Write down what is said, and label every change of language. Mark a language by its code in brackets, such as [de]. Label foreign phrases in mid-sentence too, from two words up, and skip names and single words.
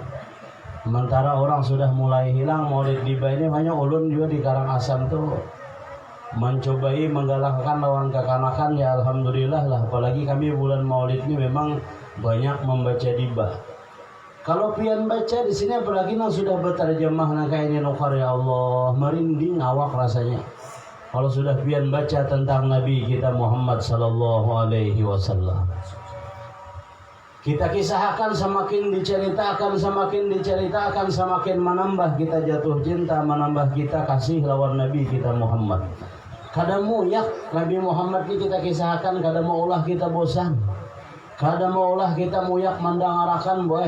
[bjn] Sementara orang sudah mulai hilang Maulid Diba ini, hanya ulun juga di Karangasem tuh mencobai menggalakkan lawan kekanakan. Ya alhamdulillah lah. Apalagi kami bulan Maulid ini memang banyak membaca Diba. Kalau pian baca di sini apalagi nang sudah berterjemah nang kayak ini nukar, [ar] يا الله [bjn] merinding awak rasanya. Kalau sudah pian baca tentang Nabi kita Muhammad [ar] صلى الله عليه وسلم. [bjn] Kita kisahkan, semakin diceritakan, semakin menambah kita jatuh cinta, menambah kita kasih lawan Nabi kita Muhammad. Kada muyak Nabi Muhammad ini kita kisahkan, kada mau ulah kita bosan, kada mau ulah kita muyak mendangarakan boleh.